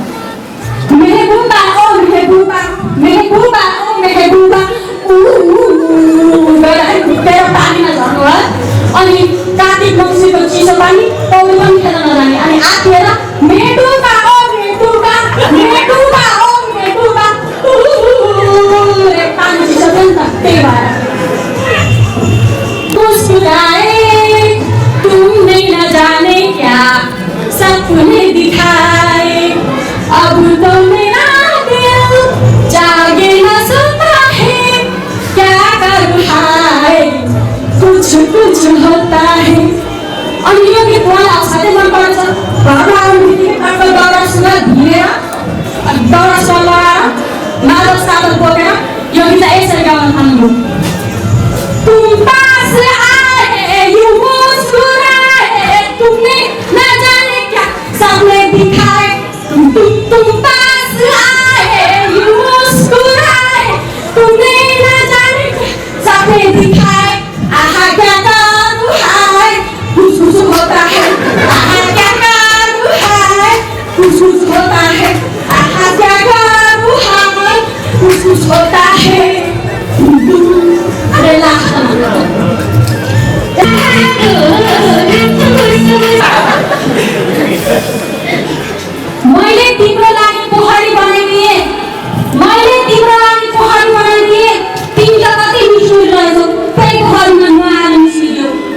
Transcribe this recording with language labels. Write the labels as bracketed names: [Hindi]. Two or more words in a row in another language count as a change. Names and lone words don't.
[Hindi] मेहबूबा ओ मेहबूबा मेहबूबा ओ मेहबूबा [Nepali] तेरो पानीमा झर्नु भयो। अनि कार्तिक मङ्सिरको चिसो पानी पौडी पनि खेल्न नजाने अनि आत्तिएर [Hindi] मेहबूबा ओ मेहबूबा मेहबूबा ओ मेहबूबा [Nepali] पानी चिसो थियो नि त त्यही भएर [Hindi] मुस्कुराए तुमने न जाने क्या सपने दिखाए अब तो मेरा दिल जागे न सोता है क्या करूँ हाय कुछ कुछ होता है। [Nepali] अनि यो गीत मलाई असाध्यै मन पर्छ। घरमा आउने बित्तिकै आफ्नो दौरा सुरुवात भिरेर दौरा सुरुवात लगाएर मादल सादल बोकेर यो गीतलाई यसरी गाउन थाल्नु। [Hindi] तुम पास आए यूं मुस्कुराए तुमने न जाने क्या सपने दिखाए तुम पास आए यूं मुस्कुराए तुमने न जाने क्या सपने दिखाए आहा क्या करूं हाय कुछ कुछ होता है आहा क्या करूं हाय कुछ कुछ होता है आहा क्या करूं हाय कुछ कुछ होता है। [Nepali] अरे लास्ट मैले तिम्रो लागि पोखरी बनाइदिए मैले तिम्रो लागि पोखरी बनाइदिए तिमी त कति मिठो रहेछौ त्यही पोखरीमा नुहाएर मिसियो।